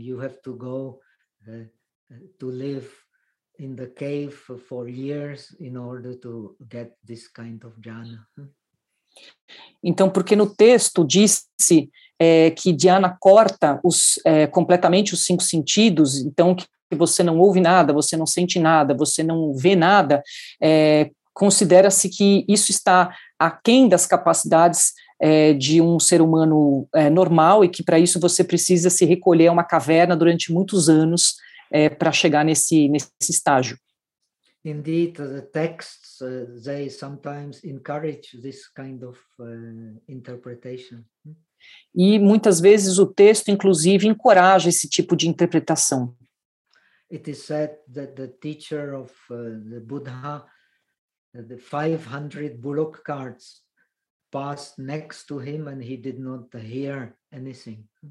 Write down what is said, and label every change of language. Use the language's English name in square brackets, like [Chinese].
[English] You have to go to live in the cave for years in order to get this kind of jhana. [Portuguese] Então, porque no texto diz-se que dhyana corta completamente os cinco sentidos, então que você não ouve nada, você não sente nada, você não vê nada, considera-se que isso está aquém das capacidades de um ser humano normal, e que para isso você precisa se recolher a uma caverna durante muitos anos para chegar nesse estágio. [English] Indeed, the texts they sometimes encourage this kind of interpretation. [Portuguese] E muitas vezes o texto, inclusive, encoraja esse tipo de interpretação. [English] It is said that the teacher of the Buddha, the 500 bullock carts passed next to him, and he did not hear anything.